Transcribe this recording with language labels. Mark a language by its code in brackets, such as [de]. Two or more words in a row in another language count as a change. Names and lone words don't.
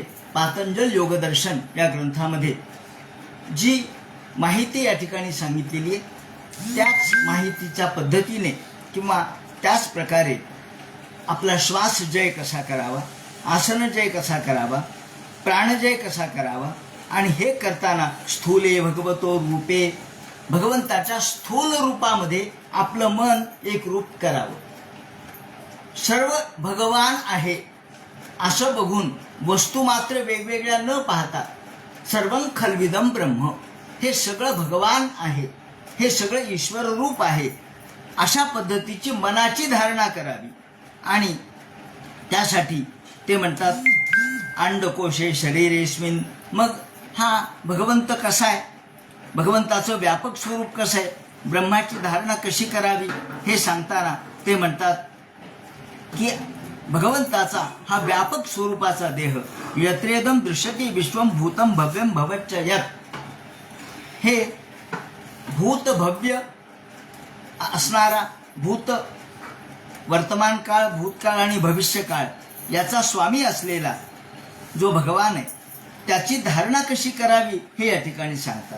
[mr] पातंजल योगदर्शन या ग्रंथामध्ये जी माहिती या ठिकाणी सांगितलेली आहे त्याच माहितीच्या पद्धतीने किंवा त्याच प्रकारे आपला श्वास जय कसा करावा, आसन जय कसा करावा, प्राणजय कसा करावा आणि हे करताना [sa] स्थूले भगवतो रूपे, [mr] भगवंताच्या स्थूल रूपामध्ये आपलं मन एक रूप करावं. सर्व भगवान आहे असं बघून वस्तू मात्र वेगवेगळ्या न पाहता [sa] सर्वं खल्विदं ब्रह्म, [mr] हे सगळं भगवान आहे, हे सगळं ईश्वर रूप आहे, अशा पद्धतीची मनाची धारणा करावी. आणि त्यासाठी ते म्हणतात [sa] अंडकोशे शरीरेस्मिन. [mr] मग हा भगवंत कसा आहे, भगवंताचं व्यापक स्वरूप कसं आहे, ब्रह्माची धारणा कशी करावी हे सांगताना ते म्हणतात की भगवंताचा हा व्यापक स्वरूपाचा देह [sa] यत्रेदम दृश्यते विश्वम भूतम भव्यम भवच्च यत्, [mr] हे भूत भव्य असणारा, भूत वर्तमान काळ, भूतकाळ आणि भविष्यकाळ याचा स्वामी असलेला जो भगवान आहे त्याची धारणा कशी करावी हे या ठिकाणी सांगतात.